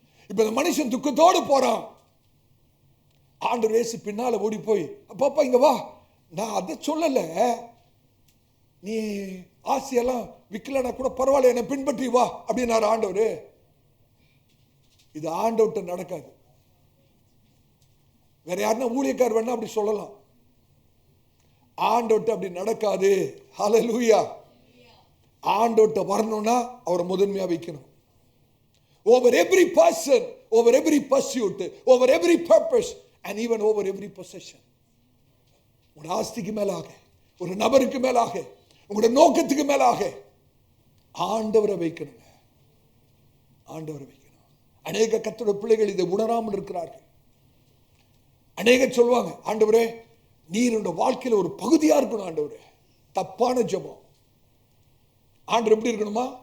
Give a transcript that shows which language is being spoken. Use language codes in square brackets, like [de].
[ta] இப்ப இந்த மனுஷன் துக்கத்தோடு போறான். ஆண்டவர் இயேசு பின்னால ஓடி போய், அப்பா இங்க வா, நான் அதை சொல்லல, நீ ஆசையெல்லாம் விக்கலனா கூட பரவாயில்ல, என்னை பின்பற்றி வா அப்படின்னாரு ஆண்டவர். இது ஆண்டவர்கிட்ட நடக்காது. வேற யாருன்னா ஊழியக்கார் வேணா அப்படி சொல்லலாம், ஆண்டவர்கிட்ட அப்படி நடக்காது. ஹல்லேலூயா. ஆண்டவர்கிட்ட வரணும்னா அவரை முதன்மையா வைக்கணும். [en] Over every person, over every pursuit, over every purpose and even over every possession. [ta] உங்க ஆஸ்திக்கு மேலாக, ஒரு நபருக்கு மேலாக, உங்களோட நோக்கத்துக்கு மேலாக ஆண்டவரை வைக்கணும். ஆண்டவரை வைக்கணும். அநேக கர்த்தருடைய பிள்ளைகள் இதை உணராமல் இருக்கிறார்கள். அநேகர் சொல்லுவாங்க, ஆண்டவரே நீர் என்னோட வாழ்க்கையில ஒரு பகுதியா இருக்கணும் ஆண்டவரே. தப்பான ஜெபம். ஆண்டவர் எப்படி இருக்கணுமா?